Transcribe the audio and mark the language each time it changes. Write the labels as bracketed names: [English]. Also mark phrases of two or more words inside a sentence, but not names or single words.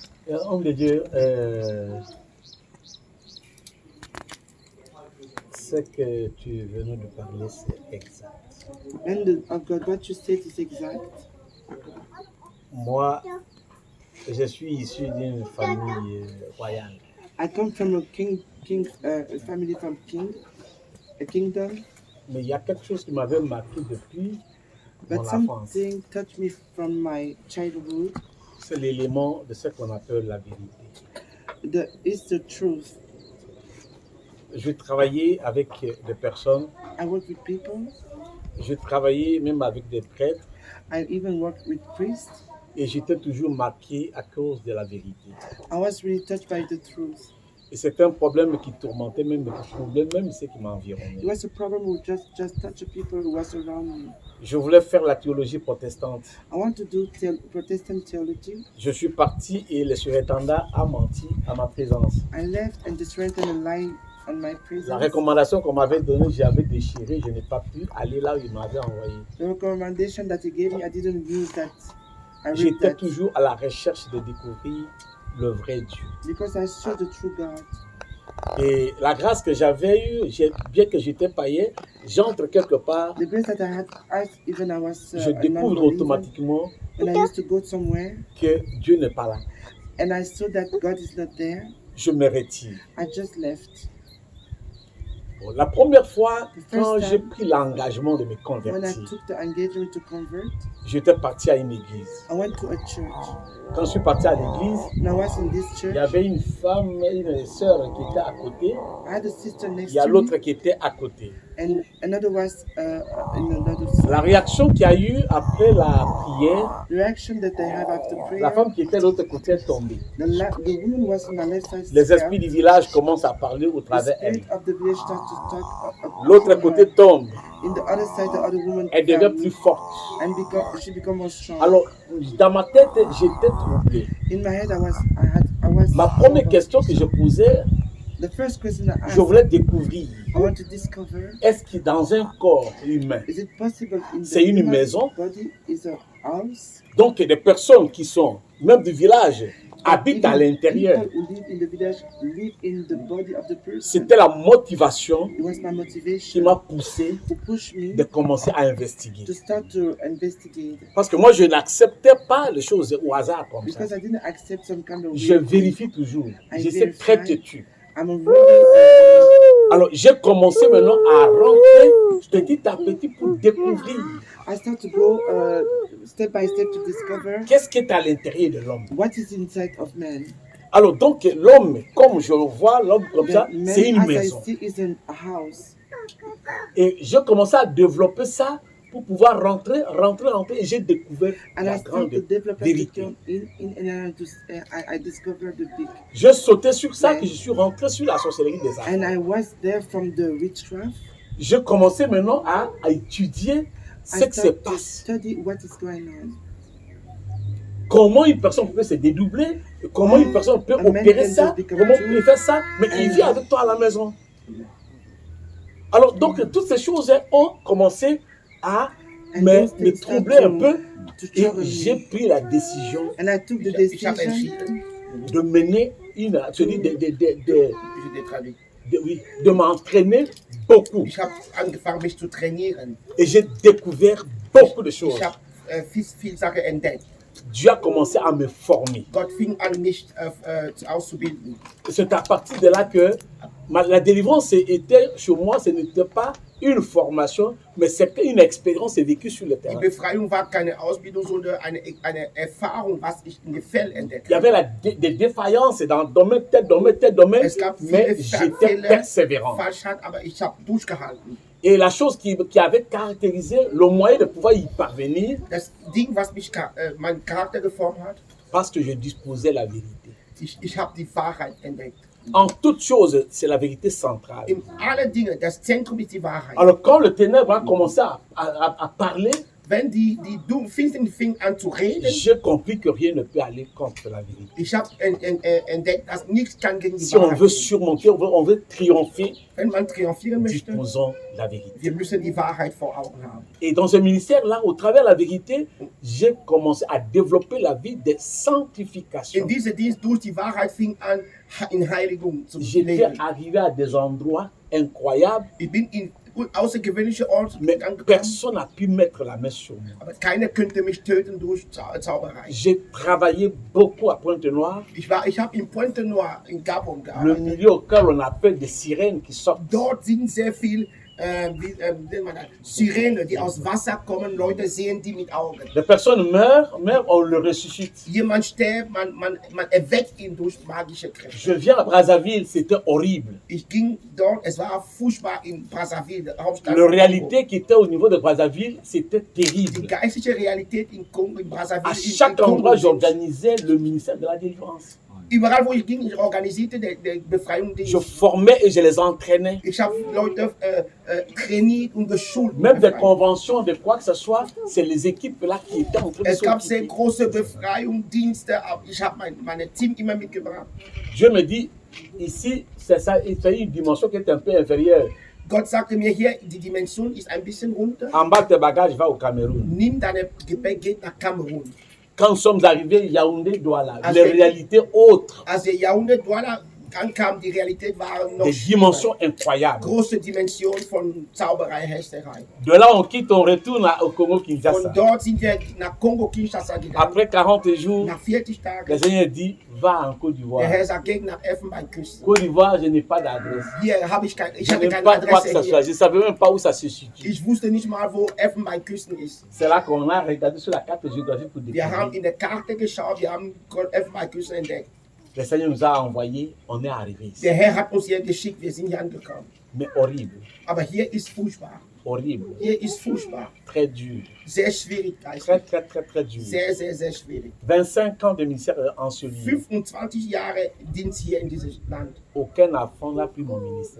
[French] Homme de Dieu, ce que tu veux nous parler, c'est exact. [English] And of God, what you said is exact. [French] Moi, je suis issu d'une famille royale. [English] I come from a family from a kingdom. [French] Mais il y a quelque chose qui m'avait marqué depuis mon [English] But [French] enfance. [English] something touched me from my childhood. [French] C'est l'élément de ce qu'on appelle la vérité. [English] It's the truth. [French] Je travaillais avec des personnes. [English] I work with people. [French] Je travaillais même avec des prêtres. [English] I even worked with priests. [French] Et j'étais toujours marqué à cause de la vérité. [English] I was really touched by the truth. [French] Et c'était un problème qui tourmentait même ceux qui m'environnaient. [English] It was a problem who just touched the people who was around me. [French] Je voulais faire la théologie protestante. [English] I want to do Protestant theology. [French] Je suis parti et le surintendant a menti à ma présence. [English] I left and the surintendant lied on my presence. [French] La recommandation qu'on m'avait donnée, j'avais déchiré, je n'ai pas pu aller là où il m'avait envoyé. [English] The recommendation that he gave me, I didn't use that. [French] J'étais toujours à la recherche de découvrir le vrai Dieu. [English] Because I saw the true God. [French] Et la grâce que j'avais eue, bien que j'étais païen, j'entre quelque part, [English] The grace that I had, even I was, [French] je découvre automatiquement [English] when I used to go somewhere, [French] que Dieu n'est pas là. [English] and I saw that God is not there. [French] Je me retire. [English] I just left. [French] Bon, la première fois, quand [English] time, [French] j'ai pris l'engagement de me [English] When I [French] convertir, [English] took the engagement to convert, [French] j'étais parti à une église. [English] I went to a church. [French] Quand je suis parti à l'église, [English] And I was in this [French] il [English] church. [French] y avait une femme, une sœur qui était à côté. [English] I had a sister [French] Il [English] next [French] y a [English] to me, [French] l'autre qui était à côté. [English] and another was in another [French] La [English] side. [French] réaction qu'il y a eu après la prière, [English] The reaction that they have after prayer, [French] la femme qui était de l'autre côté est tombée. [English] the woman was on the left side. [French] Les esprits du village commencent à parler au [English] The [French] travers d'elle. [English] spirit of the village starts to talk. [French] L'autre côté tombe. [English] In the other side, the other woman [French] Elle devient plus forte. [English] and she become more strong. [French] Alors, dans ma tête, j'étais troublé. [English] In my head, I was. [French] Ma première question que je posais, [English] The first question I asked, [French] je voulais découvrir, [English] I want to discover, [French] est-ce que dans un corps humain, [English] is it possible in [French] c'est [English] the [French] une [English] human [French] maison? [English] body is a house? [French] Donc des personnes qui sont, même du village, habitent à [English] Even [French] l'intérieur. [English] People who live in the village live in the body of the person. [French] C'était la motivation [English] It was my [French] qui [English] motivation [French] m'a poussé [English] to push me [French] de commencer à investiguer. [English] to start to investigate, [French] Parce que moi, je n'acceptais pas les choses au hasard comme ça. [English] because I didn't accept some kind of [French] Je [English] weird thing. [French] vérifie toujours. [English] I [French] J'essaie [English] verify. [French] très têtu. [English] I'm a really [French] Alors, j'ai commencé maintenant à rentrer petit à petit pour découvrir [English] I start to go step by step to discover [French] qu'est-ce qui est à l'intérieur de l'homme. [English] what is inside of man. [French] Alors, donc, l'homme, comme je le vois, l'homme comme ça, [English] The man, [French] c'est une [English] as [French] maison. [English] I see, is in a house. [French] Et j'ai commencé à développer ça pour pouvoir rentrer, et j'ai découvert [English] And [French] la [English] I [French] grande [English] start to develop [French] vérité. [English] I discovered the big. [French] Je sautais sur ça, que je suis rentré sur la sorcellerie des arts. [English] And I was there from the witchcraft. [French] Je commençais maintenant à étudier ce [English] I [French] qui se [English] started to [French] passe. [English] study what is going on. [French] Comment une personne peut se dédoubler, comment une personne peut [English] A man [French] opérer [English] can [French] ça, [English] just become [French] comment [English] true. [French] il peut faire ça, mais il [English] And- [French] vit avec toi à la maison. Alors, donc, toutes ces choses ont commencé à [English] And [French] me [English] those things start [French] troubler un peu. [English] to [French] Et [English] trouble [French] j'ai [English] me. [French] pris la décision [English] And I took the [German] Ich habe [English] decision [German] entschieden, [French] de mener une, [German] wie [French] de m'entraîner beaucoup. [German] Ich habe angefangen, mich zu trainieren. [French] Et j'ai découvert beaucoup de choses. [German] Ich habe viel Sachen entdeckt. [French] Dieu a commencé à me former. [German] Gott fing an, mich auszubilden. [French] C'est à partir de là que la délivrance était chez moi, ce n'était pas une formation, mais c'était une expérience vécue sur le [German] Die [French] terrain. [German] Befreiung war keine Ausbildung, sondern eine Erfahrung, was ich in dem Feld entdeckt [French] Il y avait des défaillances dans domaine, tel domaine, [German] Es gab [French] mais [German] viele [French] j'étais [German] Fehler, [French] persévérant. [German] Falschheit, aber ich habe durchgehalten. [French] Et la chose qui avait caractérisé le moyen de pouvoir y parvenir, [German] Das Ding, was mich meinen Charakter geformt hat, [French] parce que je disposais la vérité. [German] ich habe die Wahrheit entdeckt. [French] En toutes choses, c'est la vérité centrale. [German] In allen Dingen, das Zentrum ist die Wahrheit. [French] Alors quand le ténèbre a commencé à parler, [German] wenn die finsteren fingen an zu reden, [French] j'ai compris que rien ne peut aller contre la vérité. [German] ich habe entdeckt, dass nichts kann gegen die [French] Si on [German] Wahrheit [French] veut [German] gehen. [French] surmonter, on veut triompher, [German] Wenn man triumphieren möchte, [French] disposons la vérité. [German] wir müssen die Wahrheit vor Augen haben. [French] Et dans ce ministère-là, au travers de la vérité, j'ai commencé à développer la vie de sanctification. [German] In diesem Dienst durch die Wahrheit fing an, in Heiligung zu [French] J'étais [German] leben. [French] arrivé à des endroits incroyables, [German] Ich bin in außergewöhnliche Orte [French] mais [German] angekommen, [French] personne n'a pu mettre la main sur moi. [German] aber keiner könnte mich töten durch Zauberei. [French] J'ai travaillé beaucoup à Pointe-Noire, [German] Ich habe in Pointe Noire in Gabon [French] le [German] gearbeitet. [French] milieu auquel on appelle des sirènes qui sortent. [German] Dort sind sehr viel Sirenen, die aus Wasser kommen. Leute sehen die mit Augen. [French] Les personnes meurent, mais on le ressuscite. [German] Jemand stirbt, man erweckt ihn durch magische Kräfte. [French] Je viens à Brazzaville, c'était horrible. [German] Ich ging dort, es war furchtbar in Brazzaville, der Hauptstadt. [French] La [German] von [French] réalité qui était au niveau de Brazzaville, c'était [German] Kongo. Die [French] terrible. [German] geistliche Realität in Kongo, in Brazzaville, [French] À [German] in [French] chaque [German] Kongo [French] endroit, [German] sind- [French] j'organisais le ministère de la délivrance. [German] Überall, wo ich ging, ich organisierte die Befreiung. [French] Je formais et je les entraînais. [German] Ich habe Leute trainiert und geschult. [French] Même des conventions, de quoi que ce soit, c'est les équipes là qui étaient en train de [German] Es gab sehr [French] s'occuper. [German] große Befreiungsdienste, aber ich habe mein Team immer mitgebracht. [French] Je me dis, ici, c'est ça, c'est une dimension qui est un peu inférieure. [German] Gott sagte mir hier, die Dimension ist ein bisschen runter. [French] Embarque tes bagages, va au Cameroun. [German] Nimm deine Gepäck, geht nach Kamerun. [French] Quand nous sommes arrivés, Yaoundé, Douala, Ah, les c'est- réalités autres, [German] Als der Jahrhundert Douala ankam, die Realität waren noch [French] des dimensions incroyables. [German] große Dimension von Zauberei, Hexerei. [French] De là, on quitte, on retourne au [German] Von [French] Congo-Kinshasa. [German] dort sind wir nach Kongo-Kinshasa gegangen. [French] Après 40 jours, [German] Nach 40 [French] le [German] Tagen. [French] Seigneur dit, va en Côte [German] Der [French] d'Ivoire. [German] Herr sagt, geht nach Elfenbeinküste. [French] Côte d'Ivoire, je n'ai pas d'adresse. [German] Hier habe ich [French] Je [German] hatte [French] n'ai [German] keine [French] pas quoi que [German] Adresse [French] ce soit. [German] hier. [French] Je ne savais même pas où ça se situe. [German] Ich wusste nicht mal, wo Elfenbeinküsten ist. [French] C'est là qu'on a regardé sur la carte géographique pour [German] Wir haben [French] découvrir. [German] in der Karte geschaut, wir haben Elfenbeinküste entdeckt. [French] Le Seigneur nous a envoyés, on est arrivé ici. [German] Der Herr hat uns hier geschickt, wir sind hier angekommen. [French] Mais horrible, [German] Aber hier ist furchtbar. [French] horrible, [German] Hier ist furchtbar. [French] très dur, [German] Sehr schwierig, [French] très, [German] geistlich. [French] très, très, très dur. [German] Sehr, sehr, sehr schwierig. [French] 25 ans de ministère enseveli. [German] 25 Jahre Dienst hier in diesem Land. [French] Aucun enfant n'a pris mon ministère.